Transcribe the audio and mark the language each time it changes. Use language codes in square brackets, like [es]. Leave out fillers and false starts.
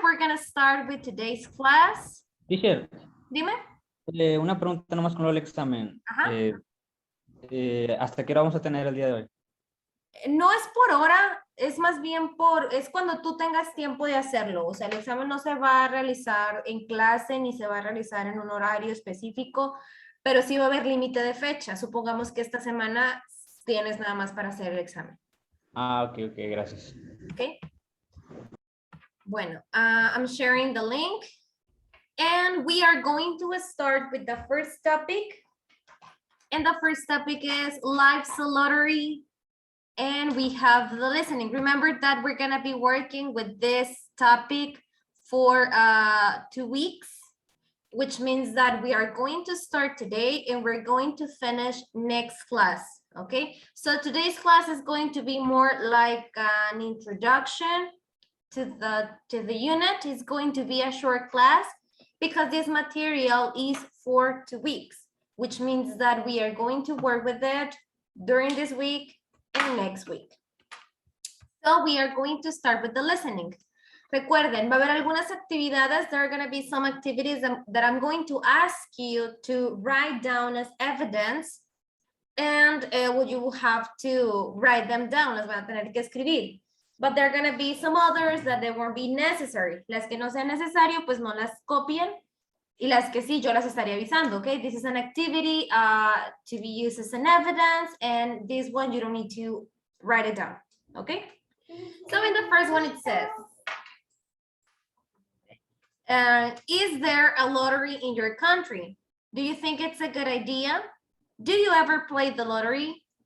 [en] We're going to start with today's class. Teacher, [es] Dime. una pregunta nomás con lo del examen. Ajá. ¿Hasta qué hora vamos a tener el día de hoy? No es por hora, es más bien es cuando tú tengas tiempo de hacerlo. O sea, el examen no se va a realizar en clase ni se va a realizar en un horario específico, pero sí va a haber límite de fecha. Supongamos que esta semana tienes nada más para hacer el examen. Ah, ok, gracias. [en] Okay. [es] Bueno, [en] I'm sharing the link and we are going to start with the first topic. And the first topic is Life's a Lottery. And we have the listening. Remember that we're gonna be working with this topic for 2 weeks, which means that we are going to start today and we're going to finish next class. Okay, so today's class is going to be more like an introduction to the unit. It's going to be a short class because this material is for 2 weeks, which means that we are going to work with it during this week and next week. So we are going to start with the listening. [es] Recuerden, va a haber algunas actividades. [en] There are going to be some activities that I'm going to ask you to write down as evidence. And you will have to write them down. [es] Las van a tener que escribir. [en] But there are going to be some others that they won't be necessary. [es] Las que no sean necesario, pues no las copien. Y las que sí, yo las estaría avisando, okay? [en] This is an activity to be used as an evidence, and this one, you don't need to write it down, okay? So in the first one, it says, is there a lottery in your country? Do you think it's a good idea? Do you ever play the lottery?